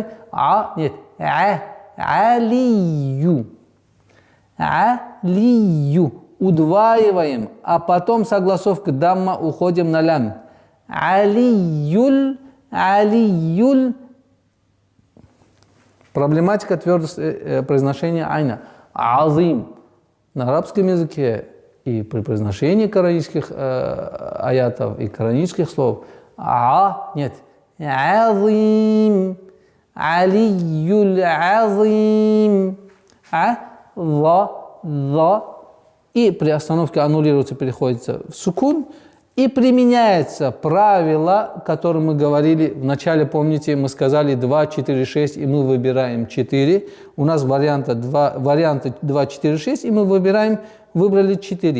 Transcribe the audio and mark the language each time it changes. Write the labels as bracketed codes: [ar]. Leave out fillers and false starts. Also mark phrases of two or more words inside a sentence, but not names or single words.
[ru] Нет. Алию. Алию. Удваиваем, а потом с огласовкой дамма уходим на лям. Алиюль. Проблематика твердости произношения айна. Азим. На арабском языке и при произношении коранических аятов и коранических слов. Нет. Азим. [ar] العلي العظيم. [ru] За. И при остановке аннулируется, переходится в сукун. И применяется правило, которое мы говорили в начале, помните, мы сказали 2, 4, 6, и мы выбираем 4. У нас варианты 2, 4, 6, и мы выбрали 4.